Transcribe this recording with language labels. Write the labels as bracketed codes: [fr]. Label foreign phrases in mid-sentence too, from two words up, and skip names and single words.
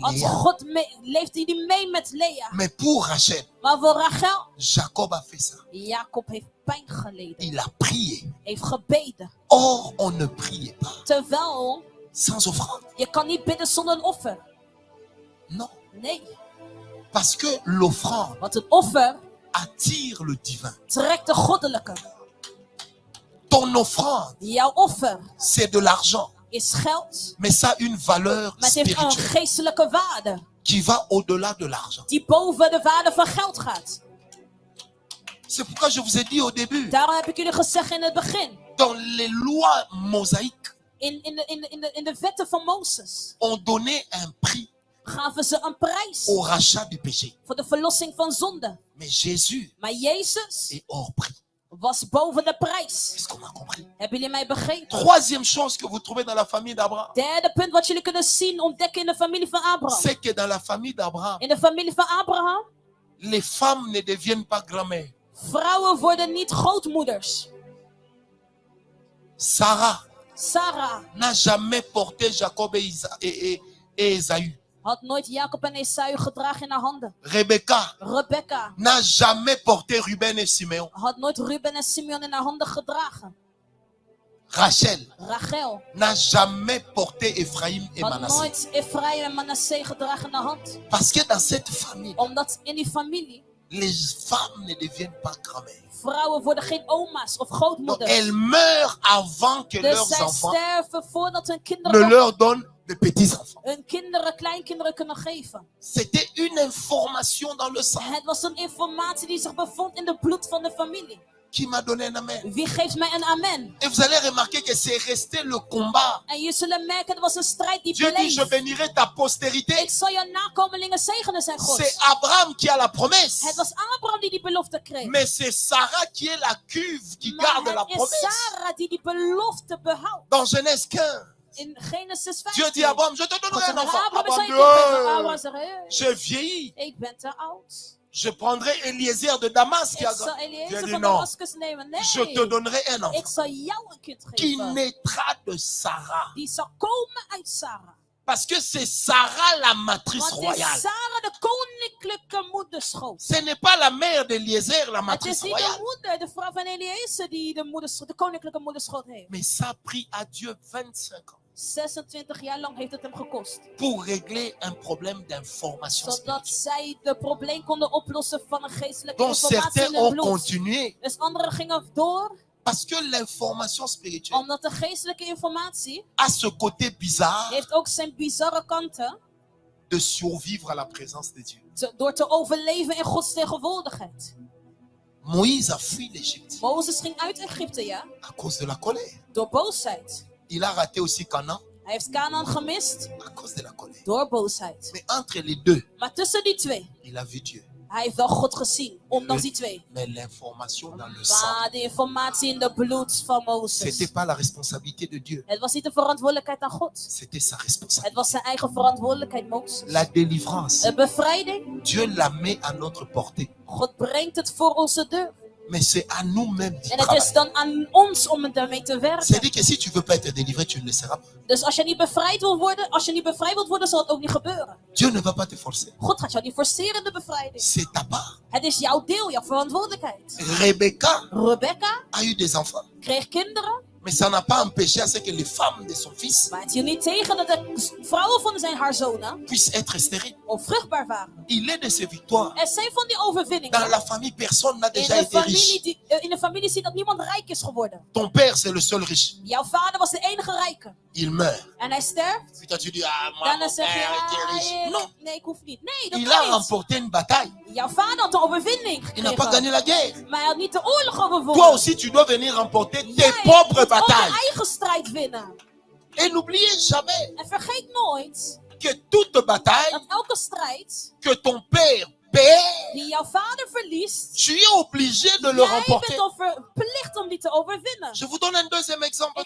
[nl] had Léa. God leefde hij mee met Lea. [fr] Mais pour Rachel, [nl] Maar voor Rachel, [fr] Jacob a fait ça. [nl] Jacob heeft pijn geleden. [fr] Il a prié. [nl] Heeft gebeden. [fr] Or, on ne priait pas [nl] Terwijl, [fr] sans offrande. [nl] je kan niet bidden zonder een offer. [fr] Non. [nl] Nee, [fr] Parce que l'offrande [nl] want een offer [fr] attire le divin. [nl] trekt de goddelijke. [fr] Ton offrande, [nl] Jouw offer [fr] c'est de l'argent. [nl] is geld, [fr] Mais ça a une valeur [nl] maar het heeft een [fr] spirituelle [nl] geestelijke waarde. [fr] qui va au-delà de l'argent. [nl] Die boven de waarde van geld gaat. [fr] C'est pourquoi je vous ai dit au début, [nl] Daarom heb ik jullie gezegd in het begin. [fr] dans les lois mosaïques, [nl] In de wetten van Mozes [fr] on donnait un prix [nl] gaven ze een prijs [fr] au rachat du péché. [nl] voor de verlossing van zonde. [fr] Mais Jésus [nl] Maar Jezus [fr] est hors prix. [nl] was boven de prijs. [fr] Est-ce qu'on a compris? [nl] Hebben jullie mij begrepen? [fr] Troisième chose que vous trouvez dans la famille d'Abraham, [nl] Derde punt wat jullie kunnen zien, ontdekken in de familie van Abraham. [fr] c'est que dans la famille d'Abraham, [nl] In de familie van Abraham, [fr] les femmes ne deviennent pas grand-mères. [nl] vrouwen worden niet grootmoeders. [fr] Sarah [nl] Sarah [fr] n'a jamais porté Jacob et Ésaü. [nl] had nooit Jacob en Esau gedragen in haar handen. [fr] Rebecca [nl] Rebecca [fr] n'a jamais porté Ruben et Simeon. [nl] had nooit Ruben en Simeon in haar handen gedragen. [fr] Rachel [nl] Rachel [fr] n'a jamais porté Ephraim et [nl] had [fr] Manasseh. [nl] nooit Ephraim en Manasseh gedragen in haar hand. [fr] Parce que dans cette famille, [nl] Omdat in die familie [fr] les femmes ne deviennent pas grand-mères. [nl] vrouwen worden geen oma's of [fr] Donc, [nl] grootmoeders. [fr] elles meurent avant que [nl] Dus [fr] leurs [nl] zij [fr] enfants [nl] sterven voordat hun [fr] ne [nl] kinderen nog [fr] leur donnent de petits-enfants. [nl] hun kinderen, kleinkinderen kunnen geven. [fr] C'était une information dans le sang [nl] Het was een informatie die zich bevond in de bloed van de familie. [fr] qui m'a donné un amen. [nl] Wie geeft mij een amen? [fr] Et vous allez remarquer que c'est resté le combat. [nl] En je zullen merken, het was een strijd die [fr] Dieu dit, je [nl] bleef. [fr] bénirai ta postérité. [nl] Ik zal je nakomelingen zegenen, zei God. [fr] C'est Abraham qui a la [nl] Het [fr] promesse. [nl] was Abraham die belofte kreeg. [fr] Mais c'est Sarah qui est la cuve qui garde [nl] Maar [fr] la [nl] het is [fr] promesse. [nl] Sarah die belofte behoudt. [fr] Dans Genèse 15, [nl] In Genesis 15. [fr] Dieu dit à Abraham, je te donnerai un enfant. Abraham [nl] Abraham zei [fr] dit, [nl] Abraham zegt, [fr] j'ai vieilli. [nl] ik ben te oud. [fr] Je prendrai Eliezer de Damas qui [nl] Ik [fr] a [nl] zal Dieu Eliezer [fr] dit [nl] van [fr] non. [nl] Damascus nemen. [fr] Je te [nl] Nee, [fr] donnerai un enfant [nl] ik zal jou een kind [fr] qui [nl] geven. [fr] naîtra de Sarah. [nl] Die zal komen uit Sarah. [fr] Parce que c'est Sarah la matrice [nl] Want het is [fr] royale. [nl] Sarah de koninklijke moederschoot. [fr] Ce n'est pas la mère d'Eliezer la [nl] Het is [fr] matrice [nl] niet de [fr] royale. [nl] moeder, de vrouw van Eliezer die de koninklijke moederschoot heeft. [fr] Mais ça a pris à Dieu 25 ans [nl] 26 jaar lang heeft het hem gekost. [fr] pour régler un problème d'information [nl] Zodat [fr] spirituelle. [nl] zij de probleem konden oplossen van een geestelijke [fr] Donc [nl] informatie [fr] certains [nl] in hun [fr] ont [nl] bloed. [fr] continué [nl] Dus anderen gingen door, [fr] parce que l'information spirituelle [nl] omdat de geestelijke informatie [fr] a ce côté bizarre [nl] heeft ook zijn bizarre kanten. [fr] de survivre à la présence de Dieu. [nl] Door te overleven in Gods tegenwoordigheid. [fr] Moïse a fui l'Égypte [nl] Mozes ging uit Egypte, ja, [fr] à cause de la colère. [nl] door boosheid. [fr] Il a raté aussi Canaan [nl] Hij heeft Canaan gemist [fr] à cause de la colère. [nl] door boosheid. [fr] Mais entre les deux, [nl] Maar tussen die twee, [fr] il a vu Dieu. [nl] hij heeft wel God gezien, ondanks die twee. [fr] Mais l'information dans le sang, [nl] Maar de informatie in de bloed van Mozes. [fr] c'était pas la responsabilité de Dieu. [nl] Het was niet de verantwoordelijkheid aan God. [fr] C'était sa [nl] Het [fr] responsabilité. [nl] was zijn eigen verantwoordelijkheid, Mozes. [fr] La délivrance, [nl] De bevrijding, [fr] Dieu la met à notre portée. [nl] God brengt het voor onze deur. [fr] Mais c'est à nous-mêmes d'y [nl] En het is [fr] travailler. [nl] dan aan ons om daarmee te werken. [fr] C'est-à-dire que si tu ne veux pas être délivré, tu ne le seras pas. [nl] Dus als je niet bevrijd wilt worden, zal het ook niet gebeuren. [fr] Dieu ne va pas te forcer. [nl] God gaat jou niet forceren in de bevrijding. [fr] C'est ta part. [nl] Het is jouw deel, jouw verantwoordelijkheid. [fr] Rebecca [nl] Rebecca [fr] a eu des enfants. [nl] kreeg kinderen, [fr] Mais ça n'a pas empêché à ce que les femmes de son fils [nl] maar het hield niet tegen dat de vrouwen van haar zonen [fr] puissent être stériles. [nl] onvruchtbaar waren. [fr] Il est de ces victoires. [nl] Er zijn van die overwinningen [fr] Dans la famille, personne n'a [nl] in [fr] déjà [nl] de [fr] été riche. [nl] familie, in de familie zie dat niemand rijk is geworden. [fr] Ton père, c'est le seul riche. [nl] Jouw vader was de enige rijke. [fr] Il meurt. [nl] En hij sterft. [fr] Puis toi, tu dis, ah, moi, [nl] Daarna [fr] mon [nl] zeg je, [fr] père était riche. Non, [nl] nee, ik hoef niet. Nee, dat [fr] il a [nl] kan niet. [fr] remporté une bataille. [nl] Jouw vader had de overwinning [fr] Il n'a pas [nl] gekregen. [fr] gagné la guerre. [nl] Maar hij had niet de oorlog [fr] Toi [nl] overwonnen. [fr] aussi, tu dois venir remporter tes [nl] Jij [fr] propres [nl] moet ook [fr] batailles. [nl] je eigen strijd winnen. [fr] Et n'oubliez jamais [nl] En vergeet nooit [fr] que toute bataille [nl] dat elke strijd [fr] que ton père perd, [nl] die jouw vader verliest, [fr] tu es obligé de le [nl] jij [fr] remporter. [nl] bent verplicht om die te overwinnen. [fr] Je vous donne un deuxième exemple